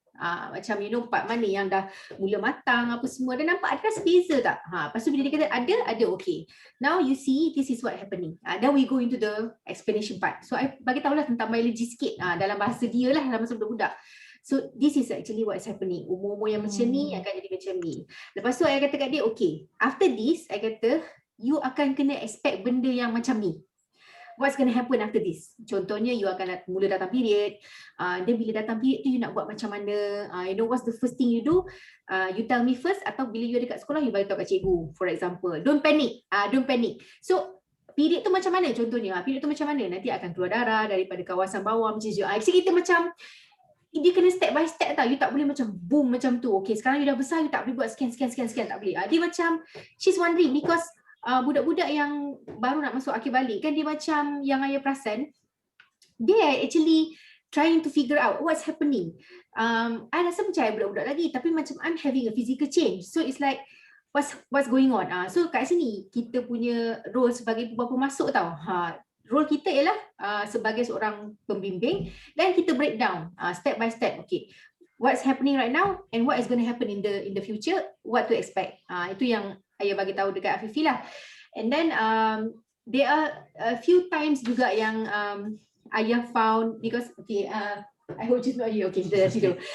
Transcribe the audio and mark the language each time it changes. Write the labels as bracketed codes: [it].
[ms] Macam part mana yang dah mula matang apa semua, dan nampak ada rasa beza tak? Lepas tu bila dia kata ada okay. [en] Now you see this is what happening. Then we go into the explanation part. [ms] So I bagi tahulah tentang biologi sikit dalam bahasa dia lah, dalam bahasa budak-budak. [en] So this is actually what is happening. [ms] Umur-umur yang macam ni akan jadi macam ni. Lepas tu I kata kat dia, [en] okay, after this [ms] I kata you akan kena expect benda yang macam ni. [en] What's going to happen after this? [ms] Contohnya you akan mula datang period. [en] Then [ms] bila datang period tu you nak buat macam mana? [en] You know what's the first thing you do? You tell me first, [ms] atau bila you ada kat sekolah you beritahu kat cikgu, [en] for example. Don't panic. Don't panic. [ms] So period tu macam mana contohnya? Period tu macam mana? Nanti akan keluar darah daripada kawasan bawah macam tu. Actually kita macam dia kena [en] step by step [ms] tau. You tak boleh macam boom macam tu. Okay, sekarang you dah besar, you tak boleh buat sekian. Tak boleh. Dia macam, [en] she's wondering because [ms] budak-budak yang baru nak masuk akhir balik kan, dia macam yang ayah perasan, dia [en] actually trying to figure out what's happening. [ms] I rasa macam budak-budak lagi, tapi macam [en] I'm having a physical change. So it's like, what's going on? [ms] So kat sini, kita punya role sebagai bapa masuk tau. Role kita ialah sebagai seorang pembimbing, dan kita breakdown [en] step by step. Okay, what's happening right now and what is going to happen in the future, what to expect. [ms] Itu yang ayah bagi tahu dekat Afifi lah. [en] And then there are a few times [ms] juga yang ayah [en] found, because okay, I hope she's not here. Okay, [ms] kita dah tidur.